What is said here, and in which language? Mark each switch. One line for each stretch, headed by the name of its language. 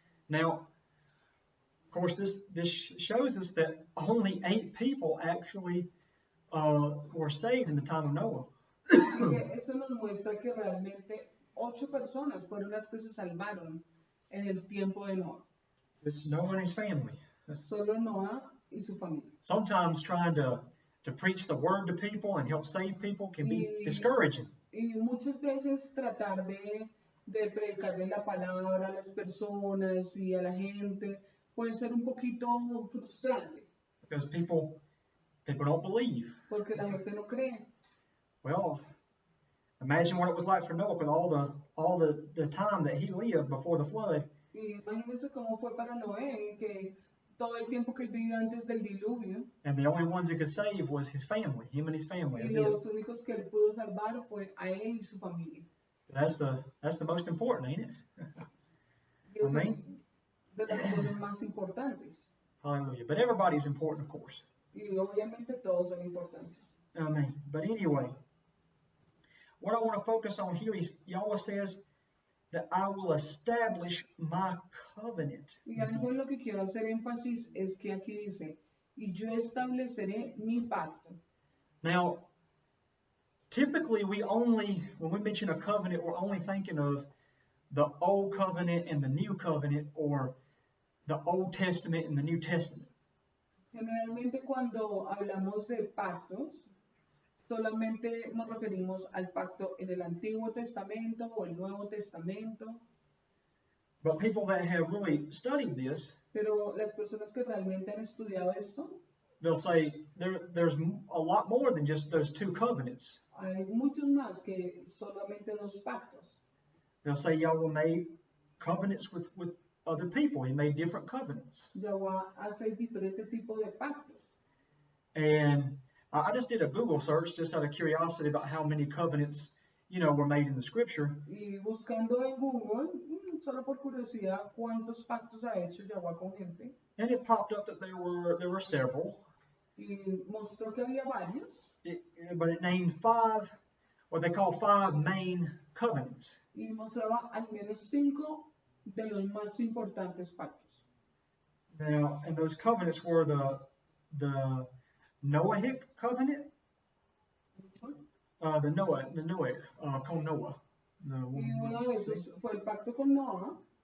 English: Now, of course, this shows us that only 8 people actually were saved in the time of Noah.
Spanish: Eso nos muestra que realmente 8 personas fueron las que se salvaron en el tiempo de Noah.
English: It's Noah and his family.
Spanish: Solo Noah y su familia.
English: Sometimes trying to preach the word to people and help save people can be discouraging.
Spanish: Y muchas veces tratar de de predicarle la palabra a las personas y a la gente puede ser un poquito frustrante
English: because people don't believe.
Spanish: porque la gente no cree.
English: Well, imagine what it was like for Noah with all the time that he lived before the flood,
Spanish: Y imagínense cómo fue para Noé, que todo el tiempo que él vivió antes del diluvio,
English: and the only ones he could save was his family, him and his family.
Spanish: y
English: That's it.
Spanish: los únicos que él pudo salvar fue a él y su familia.
English: That's the most important, ain't it?
Spanish: Y eso Amén. es de las cosas más importantes.
English: Hallelujah. But everybody's important, of course.
Spanish: Y obviamente todos son importantes.
English: Amen. But anyway, what I want to focus on here is Yahweh says that I will establish my covenant.
Spanish: Y algo en lo que quiero hacer énfasis es que aquí dice, y yo estableceré mi pacto.
English: Now, typically when we mention a covenant, we're only thinking of the Old Covenant and the New Covenant, or the Old Testament and the New Testament.
Spanish: Generalmente cuando hablamos de pactos, solamente nos referimos al pacto en el Antiguo Testamento o el Nuevo Testamento,
English: But people that have really studied this,
Spanish: pero las personas que realmente han estudiado esto,
English: they'll say there's a lot more than just those two covenants.
Spanish: hay muchos más que solamente los pactos.
English: They'll say Yahweh made covenants with other people. He made different covenants.
Spanish: Yahweh hace diferente tipo de pactos.
English: And I just did a Google search just out of curiosity about how many covenants, were made in the scripture.
Spanish: Y buscando en Google, solo por curiosidad, cuántos pactos ha hecho Yahweh con gente.
English: And it popped up that there were several.
Spanish: Y mostró que había varios,
English: But it named five, what they call five main covenants.
Spanish: y mostraba al menos 5 de los más importantes pactos.
English: Now, and those covenants were the Noahic covenant, the Noahic,
Spanish: con Noah, Y uno de esos fue el pacto con Noah,